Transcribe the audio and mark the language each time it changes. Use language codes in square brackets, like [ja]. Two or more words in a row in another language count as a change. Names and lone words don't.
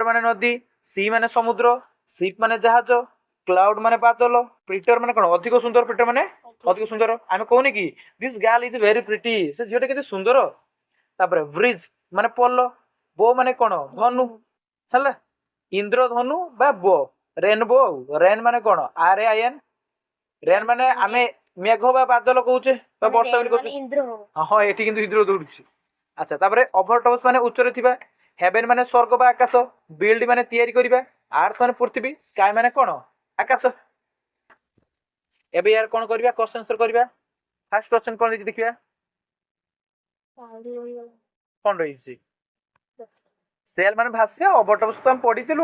[or] ମାନେ ନଦୀ ସି ମାନେ ସମୁଦ୍ର ସିପ୍ ମାନେ ଜାହାଜ କ୍ଲାଉଡ୍ ମାନେ ବାଦଲ ପ୍ରିଟିୟର ମାନେ କ'ଣ ଅଧିକ ସୁନ୍ଦର ପ୍ରିଟିୟର ମାନେ ଅଧିକ ସୁନ୍ଦର ଆମେ କହୁନି କି [en] this girl is very pretty [or] ସେ ଝିଅଟା କେତେ ସୁନ୍ଦର ତାପରେ ବ୍ରିଜ ମାନେ ପୋଲ ବୋ ମାନେ କ'ଣ ଧନୁ ହେଲା ଇନ୍ଦ୍ରଧନୁ ବା [en] bow rainbow [or] ଆଉ ରେନ୍ ମାନେ କ'ଣ [en] RAIN rain [or] ମାନେ ଆମେ ମେଘ ବା ବାଦଲ কହୁଛେ বা ବର୍ଷା ବୋଲି କହୁଛେ ହଁ ଏଠି କିନ୍ତୁ ଇନ୍ଦ୍ର ଦୌଡୁଛି ଆଚ୍ଛା ତାପରେ ଓଭରଟପ୍ସ ମାନେ ଉଚ୍ଚରେ ଥିବା ହେଭେନ୍ ମାନେ ସ୍ୱର୍ଗ ବା ଆକାଶ ବିଲ୍ଡ ମାନେ ତିଆରି କରିବା ଆର୍ଥ ମାନେ ପୃଥିବୀ ସ୍କାଏ ମାନେ କ'ଣ ଆକାଶ ଏବେ ୟାର କ'ଣ କରିବା [en] question answer [or] କରିବା [en] first question [or] କ'ଣ ଦେଇଛି ଦେଖିବା କ'ଣ ରହିଛି ସେଲ୍ ମାନେ ଭାସିବା ଓଭରଟପ୍ସ ତ ଆମେ ପଢିଥିଲୁ